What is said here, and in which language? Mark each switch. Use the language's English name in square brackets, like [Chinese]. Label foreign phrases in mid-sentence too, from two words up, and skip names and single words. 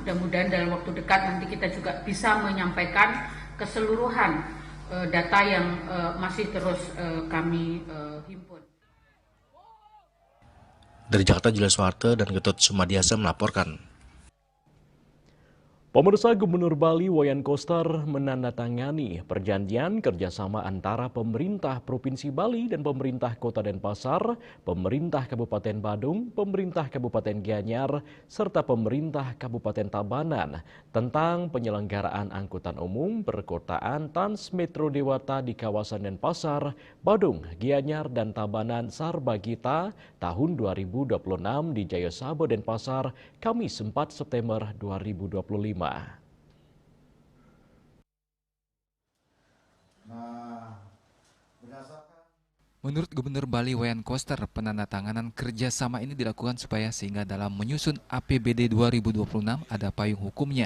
[Indonesian] Mudah-mudahan dalam waktu dekat nanti kita juga bisa menyampaikan keseluruhan data yang masih terus kami himpun. Dari Jakarta, Julius Warte dan Getut Sumadiasa melaporkan. Pemirsa, Gubernur Bali Wayan Koster menandatangani perjanjian kerjasama antara pemerintah Provinsi Bali dan pemerintah Kota Denpasar, pemerintah Kabupaten Badung, pemerintah Kabupaten Gianyar, serta pemerintah Kabupaten Tabanan tentang penyelenggaraan angkutan umum perkotaan Transmetro Dewata di kawasan Denpasar, Badung, Gianyar, dan Tabanan Sarbagita tahun 2026 di Jayasabo, Denpasar, Kamis 4 September 2025. Menurut Gubernur Bali Wayan Koster, penandatanganan kerjasama ini dilakukan supaya sehingga dalam menyusun APBD 2026 ada payung hukumnya.